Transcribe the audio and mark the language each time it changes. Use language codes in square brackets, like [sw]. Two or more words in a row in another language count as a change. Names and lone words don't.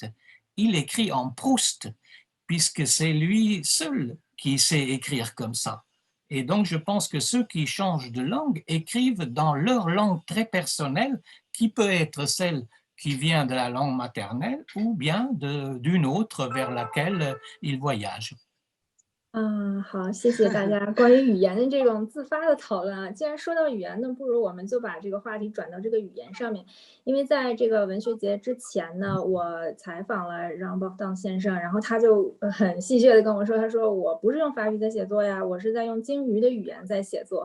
[fr] Il écrit en Proust, puisque c'est lui seul qui sait écrire comme ça. Et donc, je pense que ceux qui changent de langue écrivent dans leur langue très personnelle, qui peut être celle qui vient de la langue maternelle ou bien d'une autre vers laquelle ils voyagent. [zh] 好，谢谢大家关于语言的这种自发的讨论啊。既然说到语言呢，不如我们就把这个话题转到这个语言上面。因为在这个文学节之前呢，我采访了让鲍夫当先生，然后他就很戏谑的跟我说，他说我不是用法语在写作呀，我是在用鲸鱼的语言在写作。